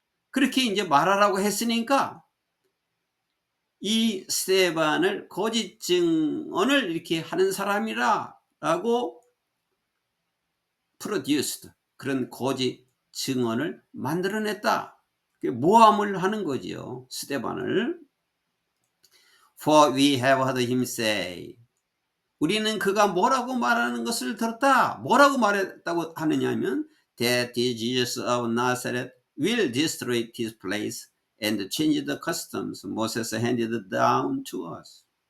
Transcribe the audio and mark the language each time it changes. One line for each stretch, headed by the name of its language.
Korean: 그렇게 이제 말하라고 했으니까 이 스데반을 거짓 증언을 이렇게 하는 사람이라고 produced, 그런 거짓 증언을 만들어냈다. 모함을 하는 거지요, 스데반을.
English: For we have heard him say.
Korean: 우리는 그가 뭐라고 말하는 것을 들었다. 뭐라고 말했다고 하느냐면
English: that the Jesus of Nazareth will destroy this place and change the customs Moses handed down to us.